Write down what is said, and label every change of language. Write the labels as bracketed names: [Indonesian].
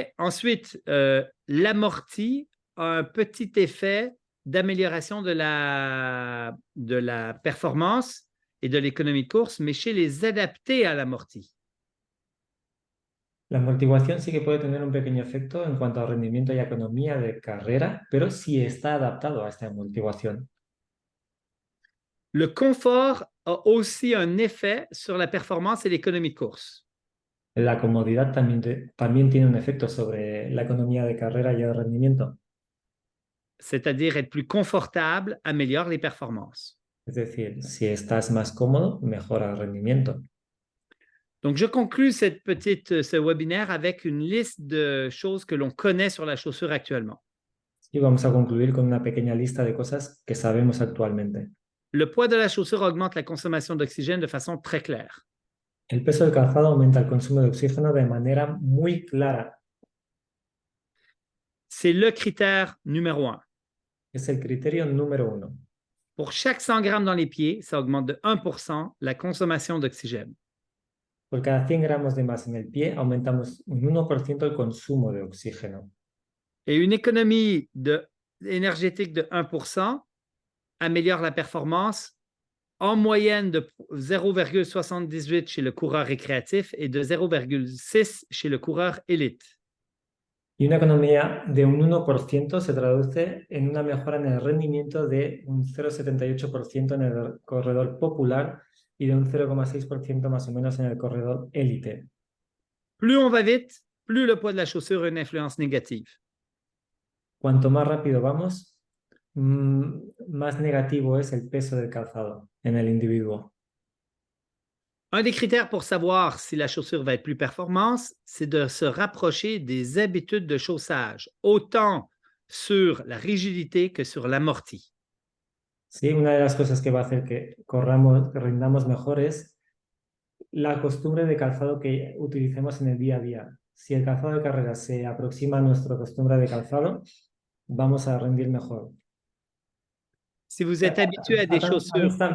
[French] Ensuite, l'amorti a un petit effet d'amélioration de la performance et de l'économie de course, mais chez les adaptés à l'amorti. [Spanish] La amortiguación sí que puede tener un pequeño efecto en cuanto a rendimiento y economía de carrera, pero si está adaptado a esta amortiguación. [French] Le confort a aussi un effet sur la performance et l'économie de course. [Spanish] La comodidad también tiene un efecto sobre la economía de carrera y el rendimiento. [French] C'est-à-dire être plus confortable améliore les performances. [Spanish] Es decir, si estás más cómodo, mejora el rendimiento. [French] Donc, je conclus ce webinaire avec une liste de choses que l'on connaît sur la chaussure actuellement. [Spanish] Y vamos a concluir con una pequeña lista de cosas que sabemos actualmente. [French] Le poids de la chaussure augmente la consommation d'oxygène de façon très claire. [Spanish] El peso del calzado aumenta el consumo de oxígeno de manera muy clara. [French] C'est le critère numéro 1. [Spanish] Es el criterio número 1. [French] Pour chaque 100 grammes dans les pieds, ça augmente de 1% la consommation d'oxygène. [Spanish] Por cada 100 gramos de más en el pie, aumentamos un 1% el consumo de oxígeno. [French] Et une économie énergétique de 1% améliore la performance en moyenne de 0,78 chez le coureur récréatif et de 0,6 chez le coureur élite. [Spanish] Y una economía de un 1% se traduce en una mejora en el rendimiento de un 0,78% en el corredor popular y de un 0,6% más o menos en el corredor élite. [French] Plus on va vite, plus le poids de la chaussure a une influence négative. [Spanish] Cuanto más rápido vamos, más negativo es el peso del calzado en el individuo. [French] Un des critères pour savoir si la chaussure va être plus performante, c'est de se rapprocher des habitudes de chaussage, autant sur la rigidité que sur l'amorti. [Spanish] Sí, una de las cosas que va a hacer que corramos, que rindamos mejor es la costumbre de calzado que utilicemos en el día a día. Si el calzado de carrera se aproxima a nuestra costumbre de calzado, vamos a rendir mejor. [French] Si vous êtes habitué à des chaussures...